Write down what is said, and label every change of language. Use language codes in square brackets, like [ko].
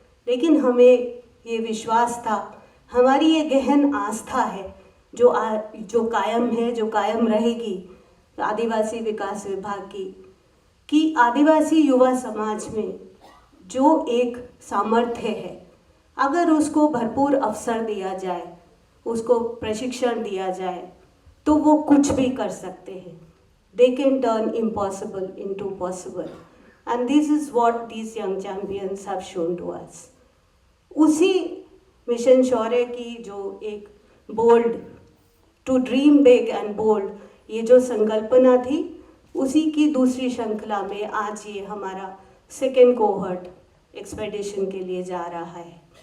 [hi] लेकिन हमें ये विश्वास था, हमारी ये गहन आस्था है जो कायम है, जो कायम रहेगी आदिवासी विकास विभाग की, कि आदिवासी युवा समाज में जो एक सामर्थ्य है, अगर उसको भरपूर अवसर दिया जाए, उसको प्रशिक्षण दिया जाए, तो वो कुछ भी कर सकते हैं. [en] They can turn impossible into possible, and this is what these young champions have shown to us. [hi] उसी मिशन शौर्य की जो एक bold, [en] to dream big and bold, [hi] ये जो संकल्पना थी, उसी की दूसरी श्रृंखला में आज ये हमारा सेकेंड कोहर्ट एक्सपेडिशन के लिए जा रहा है.